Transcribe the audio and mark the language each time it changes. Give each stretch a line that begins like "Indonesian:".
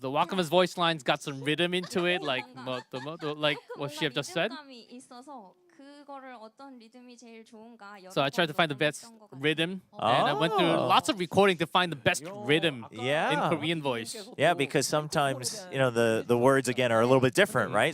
English: The Wakamo's voice lines got some rhythm into it, like like what she have just said.
Korean: 리듬감이 있어서 그거를 어떤 리듬이 제일 좋은가 여러
English: So I tried to find the best rhythm, and I went through lots of recording to find the best rhythm in Yeah. Korean voice. Yeah, because sometimes the words again are a little bit different, right?